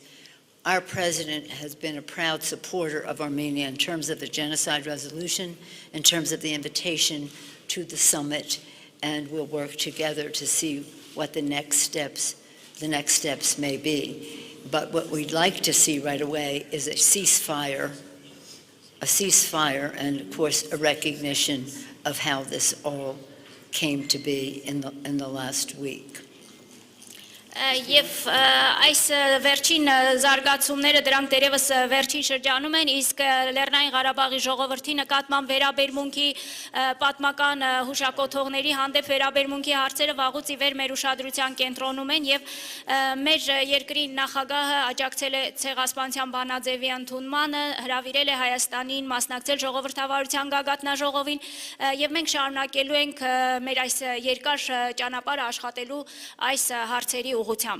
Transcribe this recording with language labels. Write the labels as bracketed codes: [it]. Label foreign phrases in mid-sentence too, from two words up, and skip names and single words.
[en] Our president has been a proud supporter of Armenia in terms of the genocide resolution, in terms of the invitation to the summit, and we'll work together to see what the next steps may be. But what we'd like to see right away is a ceasefire, and of course a recognition of how this all came to be in the last week. [hy] Եվ այս վերջին զարգացումները դրանք դերևս վերջին շրջանում են, իսկ Լեռնային Ղարաբաղի ժողովրդի նկատմամբ վերաբերմունքի պատմական հուշակոթողների հանդեպ վերաբերմունքի հարցերը վաղուց ի վեր մեր ուշադրության կենտրոնում են եւ մեր երկրի նախագահը աջակցել է ցեղասպանության բանաձևի ընդունմանը, հրավիրել է Հայաստանին մասնակցել ժողովրդավարության գագաթնաժողովին եւ մենք շարունակելու ենք մեր այս երկար ճանապարհը աշխատելու այս հարցերի ուղղությամբ։